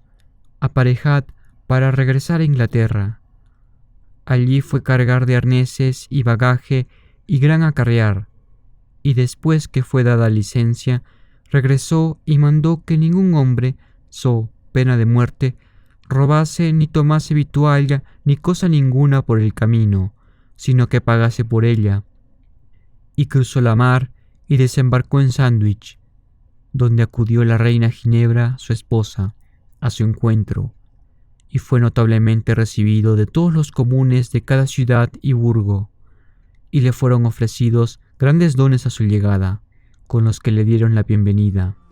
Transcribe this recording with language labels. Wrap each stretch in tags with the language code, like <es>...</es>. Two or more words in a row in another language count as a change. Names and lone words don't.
<es>Aparejad para regresar a Inglaterra». Allí fue cargar de arneses y bagaje y gran acarrear, y después que fue dada licencia, regresó y mandó que ningún hombre, so pena de muerte, robase ni tomase vitualla ni cosa ninguna por el camino, sino que pagase por ella. Y cruzó la mar y desembarcó en Sandwich, donde acudió la reina Ginebra, su esposa, a su encuentro, y fue notablemente recibido de todos los comunes de cada ciudad y burgo, y le fueron ofrecidos grandes dones a su llegada, con los que le dieron la bienvenida.</es>